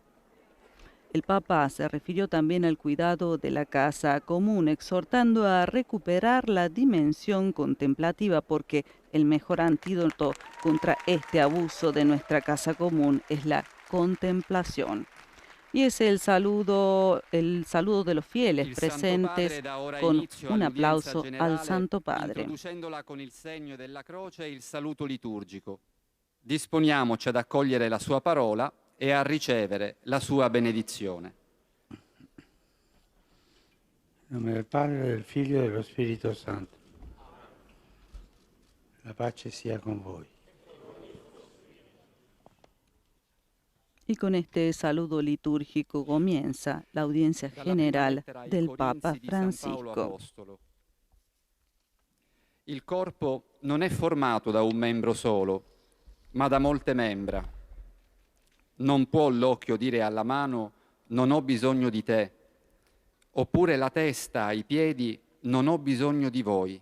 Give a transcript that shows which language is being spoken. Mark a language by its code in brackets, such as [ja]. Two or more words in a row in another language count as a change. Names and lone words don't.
[es] El Papa se refirió también al cuidado de la casa común, exhortando a recuperar la dimensión contemplativa, porque el mejor antídoto contra este abuso de nuestra casa común es la contemplación. Y es el saludo de los fieles presentes con un aplauso al Santo Padre. [it] Introducendola con il segno della croce e il saluto liturgico. Disponiamoci ad accogliere la sua parola e a ricevere la sua benedizione. In nome del Padre, del Figlio e dello Spirito Santo. La pace sia con voi. [es] Y con este saludo litúrgico comienza la audiencia general del Papa Francisco. [it] Il corpo non è formato da un membro solo, ma da molte membra. Non può l'occhio dire alla mano non ho bisogno di te, oppure la testa ai piedi non ho bisogno di voi.